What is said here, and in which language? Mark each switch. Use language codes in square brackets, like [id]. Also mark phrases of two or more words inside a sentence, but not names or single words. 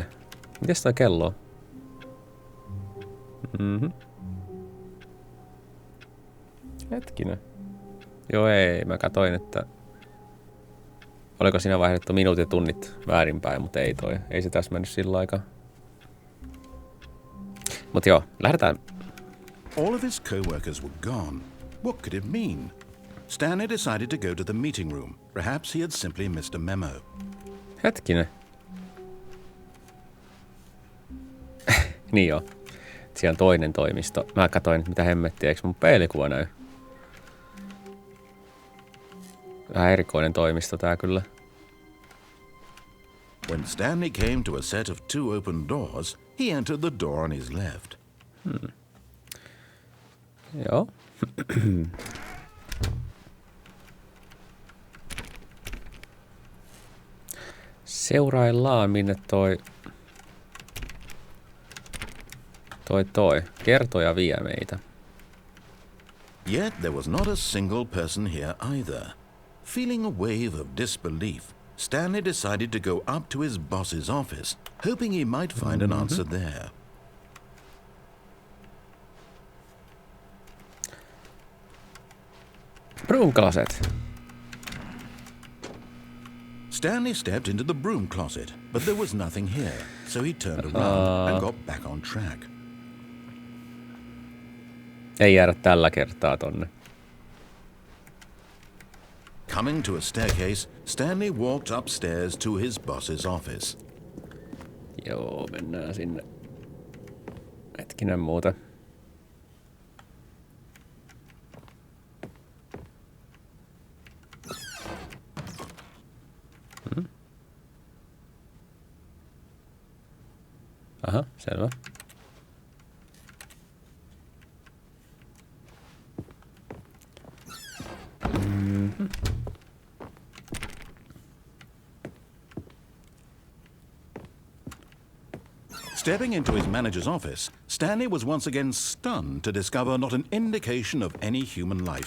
[fi] Mites toi kello on? Hetkinen. Joo ei, mä katoin, että oliko siinä vaihdettu minuutit ja tunnit väärinpäin, mutta ei toi. Ei se tässä mennyt sillä aikaa. Mut joo, lähdetään. [en] All of his co-workers were gone. What could it mean? Stanley decided to go to the meeting room. Perhaps he had simply missed a memo. [fi] Hetkinen. Niin joo. Siellä on toinen toimisto. Mä katoin, mitä hemmettiä, eikö mun peilikuva näy? Vähän erikoinen toimisto tää kyllä. [en] When Stanley came to a set of two open doors, he entered the door on his left. [fi] Joo. Seuraillaan, minne toi kertoja vie meitä. [en] Yet there was not a single person here either. Feeling a wave of disbelief, Stanley decided to go up to his boss's office, hoping he might find an answer there. Broom closet. Stanley stepped into the broom closet, but there was nothing here, so he turned around and got back on track. [fi] Ei jäädä tällä kertaa tonne. [en] Coming to a staircase, Stanley walked upstairs to his boss's office. [fi] Joo, mennään sinne. Hetkinen muuta. Aha, selvä. [en] Stepping into his manager's office, Stanley was once again stunned to discover not an indication of any human life.